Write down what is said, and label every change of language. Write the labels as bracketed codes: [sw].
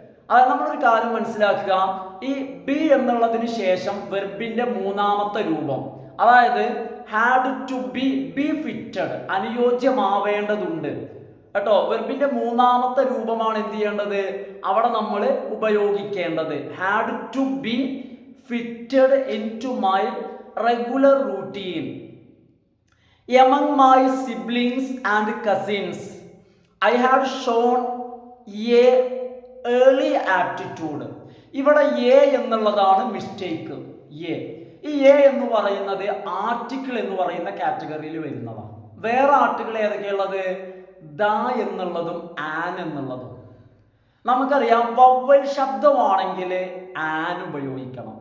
[ml] അതായത് നമ്മളൊരു കാര്യം മനസ്സിലാക്കുക, ഈ ബി എന്നുള്ളതിന് ശേഷം വെർബിന്റെ 3ാമത്തെ രൂപം, അതായത് [en] had to be fitted, [ml] അനുയോജ്യമാവേണ്ടതുണ്ട് കേട്ടോ. വെർബിന്റെ 3ാമത്തെ രൂപമാണ് എന്ത് ചെയ്യേണ്ടത്? അവിടെ നമ്മൾ ഉപയോഗിക്കേണ്ടത്. [en] Had to be fitted into my regular routine among my siblings and cousins I have shown a early aptitude. [ml] ഇവിടെ എ എന്നുള്ളതാണ് മിസ്റ്റേക്ക്. ഈ എ എന്ന് പറയുന്നത് ആർട്ടിക്കിൾ എന്ന് പറയുന്ന കാറ്റഗറിയിൽ വരുന്നതാണ്. വേറെ ആർട്ടിക്കിൾ ഏതൊക്കെയുള്ളത്? ദ എന്നുള്ളതും ആൻ എന്നുള്ളതും. നമുക്കറിയാം വവ്വൽ ശബ്ദമാണെങ്കിൽ ആൻ ഉപയോഗിക്കണം.